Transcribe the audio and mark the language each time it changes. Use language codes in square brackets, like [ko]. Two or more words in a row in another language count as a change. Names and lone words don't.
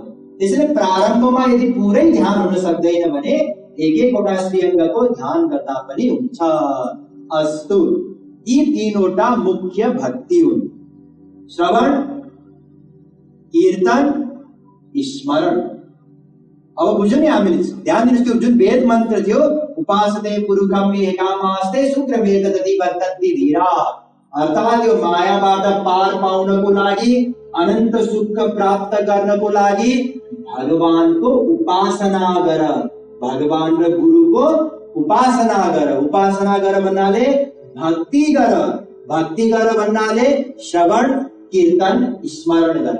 [ne] त्यसैले प्रारम्भमा यदि पुरै ध्यान हुन सक्दैन भने एक-एकवटा श्रीअङ्गको ध्यान गर्दा पनि हुन्छ। अस्तु, यी तीनवटा मुख्य भक्ति हुन्: श्रवण, कीर्तन, स्मरण। अब बुझ्यो नि हामीले, ध्यान दिनुहोस्, त्यो जुन वेद मन्त्र थियो, [sa] उपासते पुरुषम एकामास्ते शुक्रमे ददति वर्तन्ति धीरा, [ne] अर्थात् यो मायाबाट पार पाउनको लागि, अनन्त सुख प्राप्त गर्नको लागि भगवानको उपासना गर, भगवान र गुरुको उपासना गर। उपासना गर भन्नाले भक्ति गर, भक्ति गर भन्नाले श्रवण, कीर्तन, स्मरण गर।